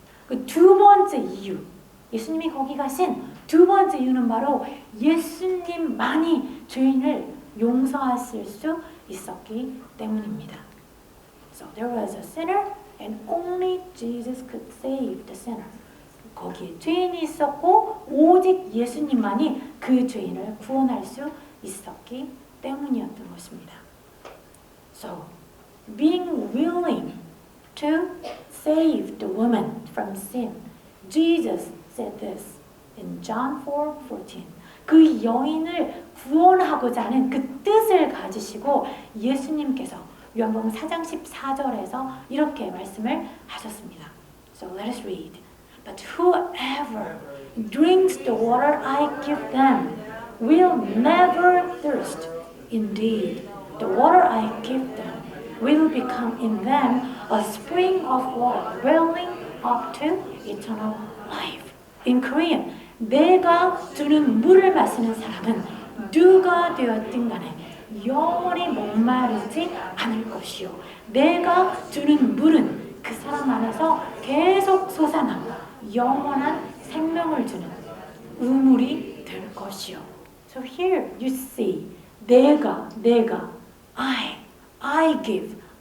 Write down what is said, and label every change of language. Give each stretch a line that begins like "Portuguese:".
Korean: 그 두 번째 이유, 예수님이 거기 가신 두 번째 이유는 바로 예수님만이 죄인을 용서하실 수 있었기 때문입니다.
English: So there was a sinner and only Jesus could save the sinner.
Korean: 거기에 죄인이 있었고 오직 예수님만이 그 죄인을 구원할 수 있었기 때문이었던 것입니다.
English: So being willing to save the woman from sin, Jesus said this in John 4:14.
Korean: 그 여인을 구원하고자 하는 그 뜻을 가지시고 예수님께서 요한복음 4장 14절에서 이렇게 말씀을 하셨습니다.
English: So let us read. But whoever drinks the water I give them will never thirst. Indeed, the water I give them will become in them a spring of water welling up to eternal life. In Korean,
Korean: 내가 주는 물을 마시는 사람은 누가 되었든 간에 영원히 목마르지 않을 것이요. 내가 주는 물은 그 사람 안에서 계속 솟아나 영원한 생명을 주는 우물이 될 것이요.
English: So here you see,
Korean: 내가,
English: I give.